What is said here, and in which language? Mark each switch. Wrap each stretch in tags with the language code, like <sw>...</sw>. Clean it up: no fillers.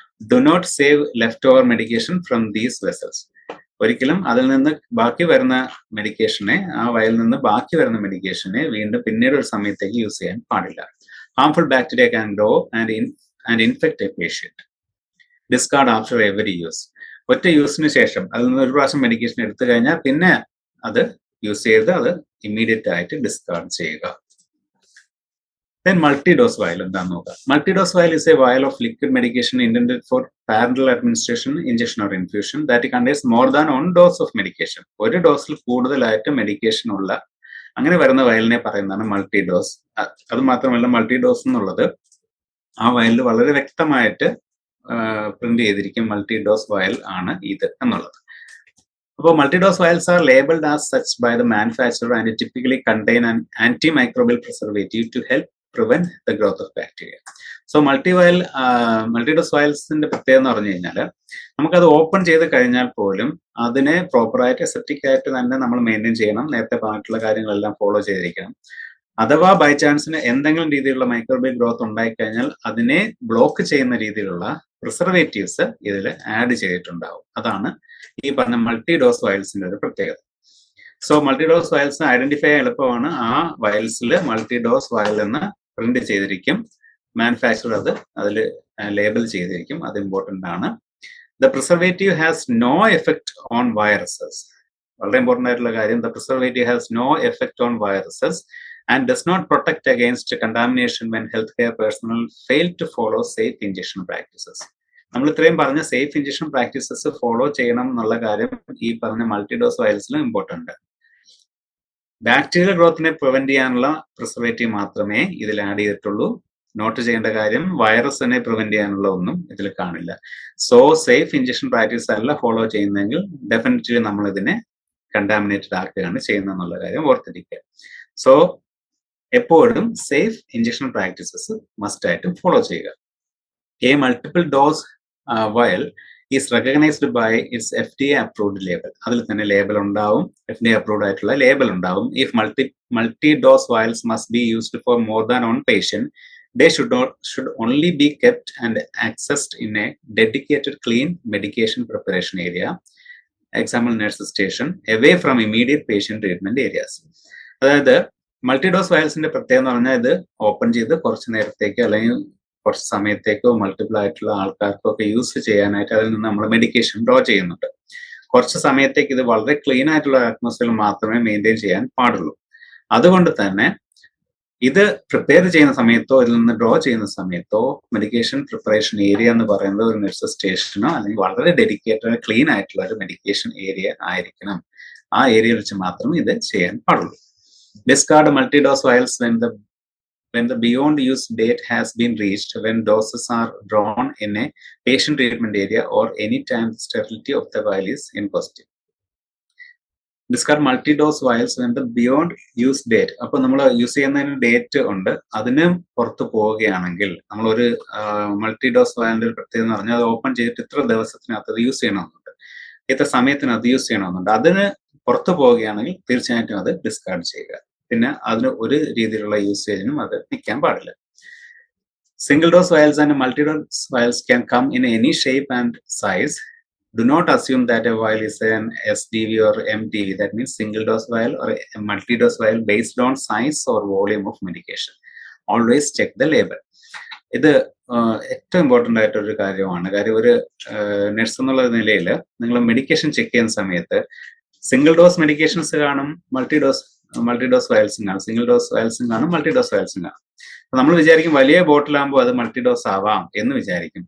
<en>Do not save left over medication from these vessels.</en> <ml>ഒരിക്കലും അതിൽ നിന്ന് ബാക്കി വരുന്ന മെഡിക്കേഷനെ, ആ വയലിൽ നിന്ന് ബാക്കി വരുന്ന മെഡിക്കേഷനെ വീണ്ടും പിന്നീട് ഒരു സമയത്തേക്ക് യൂസ് ചെയ്യാൻ പാടില്ല.</ml> <en>Harmful bacteria can grow and infect a patient. Discard after every use.</en> <ml>ഒറ്റ യൂസിന് ശേഷം അതിൽ നിന്ന് ഒരു പ്രാവശ്യം മെഡിക്കേഷൻ എടുത്തു കഴിഞ്ഞാൽ പിന്നെ അത് യൂസ് ചെയ്ത് അത് ഇമ്മീഡിയറ്റ് ആയിട്ട് ഡിസ്കാർഡ് ചെയ്യുക.</ml> <en>Then multi-dose vial</en> <ml>എന്താന്ന് നോക്കാം.</ml> <en>Multi-dose vial is a vial of liquid medication intended for parallel administration, injection or infusion that contains more than one dose of medication.</en> <ml>ഒരു ഡോസിൽ കൂടുതലായിട്ട് മെഡിക്കേഷൻ ഉള്ള അങ്ങനെ വരുന്ന വയലിനെ പറയുന്നതാണ് മൾട്ടി ഡോസ്. അത് മാത്രമല്ല മൾട്ടി ഡോസ് എന്നുള്ളത് ആ വയലിൽ വളരെ വ്യക്തമായിട്ട് പ്രിന്റ് ചെയ്തിരിക്കും മൾട്ടി ഡോസ് വയൽ ആണ് ഇത് എന്നുള്ളത്.</ml> <en>അപ്പോൾ multidose vials are labelled as such by the manufacturer and typically contain an antimicrobial preservative to help prevent the growth of bacteria.</en> <ml>So മൾട്ടിഡോസ് വയൽസിന്റെ പ്രത്യേകത എന്ന് പറഞ്ഞു കഴിഞ്ഞാൽ നമുക്കത് ഓപ്പൺ ചെയ്ത് കഴിഞ്ഞാൽ പോലും അതിനെ പ്രോപ്പറായിട്ട് എസെപ്റ്റിക് ആയിട്ട് തന്നെ നമ്മൾ മെയിൻറ്റെയിൻ ചെയ്യണം, നേരത്തെ പറഞ്ഞിട്ടുള്ള കാര്യങ്ങളെല്ലാം ഫോളോ ചെയ്തിരിക്കണം. അഥവാ ബൈ ചാൻസിന് എന്തെങ്കിലും രീതിയിലുള്ള മൈക്രോബിയൽ ഗ്രോത്ത് ഉണ്ടായിക്കഴിഞ്ഞാൽ അതിനെ ബ്ലോക്ക് ചെയ്യുന്ന രീതിയിലുള്ള പ്രിസർവേറ്റീവ്സ് ഇതിൽ ആഡ് ചെയ്തിട്ടുണ്ടാവും. അതാണ് ഈ പറഞ്ഞ മൾട്ടി ഡോസ് വയൽസിന്റെ ഒരു പ്രത്യേകത. So multi dose vials identify ചെയ്യാൻ എളുപ്പമാണ്. ആ വയൽസിൽ മൾട്ടി ഡോസ് വയൽ എന്ന് പ്രിന്റ് ചെയ്തിരിക്കും, മാനുഫാക്ചർ അത് അതിൽ ലേബൽ ചെയ്തിരിക്കും, അത് ഇമ്പോർട്ടന്റ് ആണ്.</ml> <en>The preservative has no effect on viruses.</en> <ml>വളരെ ഇമ്പോർട്ടന്റ് ആയിട്ടുള്ള കാര്യം,</ml> <en>The preservative has no effect on viruses and does not protect against contamination when healthcare personnel fail to follow safe injection practices.</en> <ml>നമ്മൾ ഇത്രയും പറഞ്ഞ safe injection practices follow ചെയ്യണം എന്നുള്ള കാര്യം ഈ പറഞ്ഞ മൾട്ടിഡോസ് വയൽസിലും ഇമ്പോർട്ടന്റ്. ബാക്ടീരിയൽ ഗ്രോത്തിനെ പ്രിവെന്റ് ചെയ്യാനുള്ള പ്രിസർവേറ്റീവ് മാത്രമേ ഇതിൽ ആഡ് ചെയ്തിട്ടുള്ളൂ. നോട്ട് ചെയ്യേണ്ട കാര്യം, വൈറസിനെ പ്രിവെന്റ് ചെയ്യാനുള്ള ഒന്നും ഇതിൽ കാണില്ല. സോ സേഫ് ഇഞ്ചക്ഷൻ പ്രാക്ടീസ് അല്ല ഫോളോ ചെയ്യുന്നതെങ്കിൽ ഡെഫിനറ്റ്ലി നമ്മൾ ഇതിനെ കണ്ടാമിനേറ്റഡ് ആക്കുകയാണ് ചെയ്യുന്നത് എന്നുള്ള കാര്യം ഓർത്തിരിക്കുക. സോ എപ്പോഴും സേഫ് ഇഞ്ചക്ഷൻ പ്രാക്ടീസസ് മസ്റ്റ് ആയിട്ട് ഫോളോ ചെയ്യുക.</ml> <en>A multiple dose vial is recognised by its FDA approved label.</en> <ml>അതിൽ തന്നെ ലേബൽ ഉണ്ടാവും, FDA അപ്രൂവ്ഡ് ആയിട്ടുള്ള ലേബൽ ഉണ്ടാവും.</ml> <en>If multi dose vials must be used for more than one patient, they should only be kept and accessed in a dedicated clean medication preparation area, example nurse station, away from immediate patient treatment areas.</en> <ml>അതായത് മൾട്ടിഡോസ് വയൽസിന്റെ പ്രത്യേകത എന്ന് പറഞ്ഞാൽ ഇത് open ചെയ്ത് കുറച്ച് നേരത്തേക്ക് അല്ലെങ്കിൽ കുറച്ച് സമയത്തേക്കോ മൾട്ടിപ്പിൾ ആയിട്ടുള്ള ആൾക്കാർക്കോ ഒക്കെ യൂസ് ചെയ്യാനായിട്ട് അതിൽ നിന്ന് നമ്മൾ മെഡിക്കേഷൻ ഡ്രോ ചെയ്യുന്നുണ്ട്. കുറച്ച് സമയത്തേക്ക് ഇത് വളരെ ക്ലീൻ ആയിട്ടുള്ള അറ്റ്മോസ്ഫിയറിൽ മാത്രമേ മെയിൻറ്റെയിൻ ചെയ്യാൻ പാടുള്ളൂ. അതുകൊണ്ട് തന്നെ ഇത് പ്രിപ്പയർ ചെയ്യുന്ന സമയത്തോ ഇതിൽ നിന്ന് ഡ്രോ ചെയ്യുന്ന സമയത്തോ മെഡിക്കേഷൻ പ്രിപ്പറേഷൻ ഏരിയ എന്ന് പറയുന്നത് ഒരു നഴ്സ് സ്റ്റേഷനോ അല്ലെങ്കിൽ വളരെ ഡെഡിക്കേറ്റഡ് ക്ലീൻ ആയിട്ടുള്ള ഒരു മെഡിക്കേഷൻ ഏരിയ ആയിരിക്കണം. ആ ഏരിയയിൽ വെച്ച് മാത്രമേ ഇത് ചെയ്യാൻ പാടുള്ളൂ.</ml> <en>Discard multi-dose vials when the beyond use date has been reached, when doses are drawn in a patient treatment area or any time the sterility of the vial is in question. Discard multi-dose vials when the beyond use date.</en> <ml>അപ്പോൾ നമ്മൾ use ചെയ്യുന്നതിന് date ഉണ്ട്, അതിന് പുറത്ത് പോവുകയാണെങ്കിൽ നമ്മളൊരു multi dose വയലിന്റെ ഒരു പ്രത്യേകത എന്ന് പറഞ്ഞാൽ അത് ഓപ്പൺ ചെയ്തിട്ട് ഇത്ര ദിവസത്തിനകത്ത് അത് യൂസ് ചെയ്യണമെന്നുണ്ട്, ഇത്ര സമയത്തിനകത്ത് യൂസ് ചെയ്യണമെന്നുണ്ട്. അതിന് പുറത്തു പോവുകയാണെങ്കിൽ തീർച്ചയായിട്ടും അത് ഡിസ്കാർഡ് ചെയ്യുക. പിന്നെ അതിന് ഒരു രീതിയിലുള്ള യൂസേജിനും അത് നിൽക്കാൻ പാടില്ല.</ml> <en>Single dose vials and multi dose vials can come in any shape and size. Do not assume that a vial is an SDV or MTV. That means single dose vial or a multi-dose vial based on size or volume of medication. Always check the label.</en> <ml>ഇത് ഏറ്റവും important ആയിട്ടൊരു കാര്യമാണ്. കാര്യം ഒരു nurse എന്നുള്ള നിലയിൽ നിങ്ങൾ medication check ചെയ്യുന്ന സമയത്ത് സിംഗിൾ ഡോസ് മെഡിക്കേഷൻസ് കാണും, മൾട്ടി ഡോസ് വയൽസും കാണും, സിംഗിൾ ഡോസ് വയൽസും കാണും, മൾട്ടി ഡോസ് വയൽസും കാണും. നമ്മൾ വിചാരിക്കും വലിയ ബോട്ടിലാകുമ്പോൾ അത് മൾട്ടി ഡോസ് ആവാം എന്ന് വിചാരിക്കും.</ml>